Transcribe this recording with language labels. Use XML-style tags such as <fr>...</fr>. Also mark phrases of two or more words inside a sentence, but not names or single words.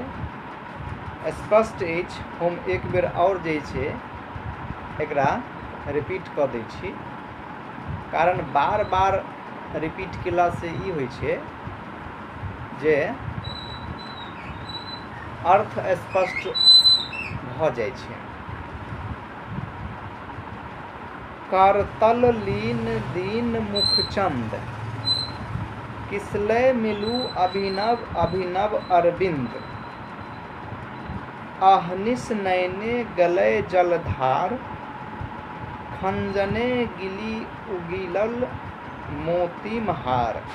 <mai>स्पष्ट अछि, हम एक बेर और जे छे एकरा रिपीट क दै छी, कारण बार बार रिपीट केला से ई होय छे जे अर्थ स्पष्ट भ जाय छे। करतल लीन दीन मुख चंद, किसले मिलू अभिनव अभिनव अरविंद, अहनिस नैने गले जलधार, खंजने गिली उगिलल मोतिम हार।</mai>